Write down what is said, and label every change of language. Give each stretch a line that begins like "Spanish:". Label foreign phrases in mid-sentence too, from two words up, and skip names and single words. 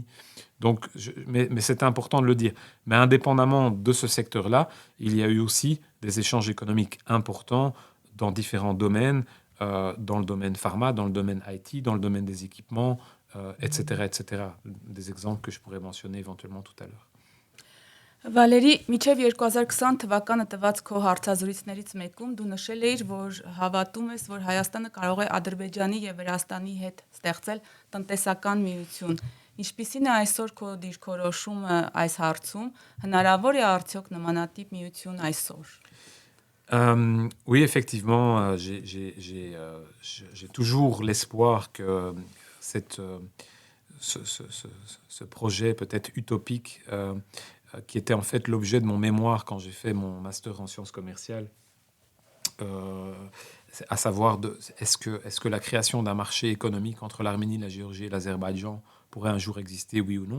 French: Donc, mais c'est important de le dire. Mais indépendamment de ce secteur-là, il y a eu aussi des échanges économiques importants dans différents domaines, dans le domaine pharma, dans le domaine IT, dans le domaine des équipements, etc., etc. Des exemples que je pourrais mentionner éventuellement tout à l'heure.
Armenian: Վալերի, մինչև 2020 թվականը տված քո հարցազրույցներից մեկում դու նշել էիր, որ հավատում ես, որ Հայաստանը կարող է Ադրբեջանի եւ Վրաստանի հետ ստեղծել տնտեսական միություն։ Ինչպիսին է այսօր քո դիրքորոշումը այս հարցում, հնարավոր է արդյոք նմանատիպ միություն այսօր։
French: Oui, effectivement, j'ai toujours l'espoir que ce projet peut-être utopique, qui était en fait l'objet de mon mémoire quand j'ai fait mon master en sciences commerciales, à savoir est-ce que la création d'un marché économique entre l'Arménie, la Géorgie et l'Azerbaïdjan pourrait un jour exister, oui ou non.